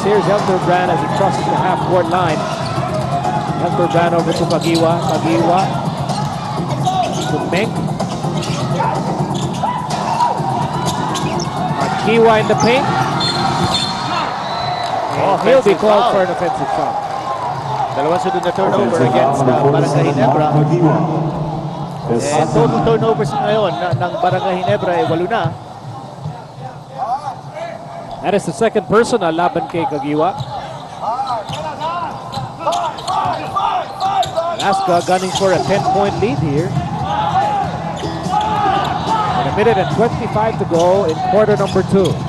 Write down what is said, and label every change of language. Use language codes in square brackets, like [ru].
[en] Here's Helterbrand as he crosses the half-court line. Helterbrand over to Kagiwa. Kagiwa to Meng. Kagiwa in the paint. And he'll be called for an offensive foul. [tl] Dalawang sunod na turnover against Barangay Ginebra. [en] And total turnovers [tl] ngayon ng Barangay Ginebra ay 8 na. [en] That is the second personal [tl] laban kay [en] Kagiwa. Alaska gunning for a 10-point lead here. And 1 minute and 25 to go in quarter number 2.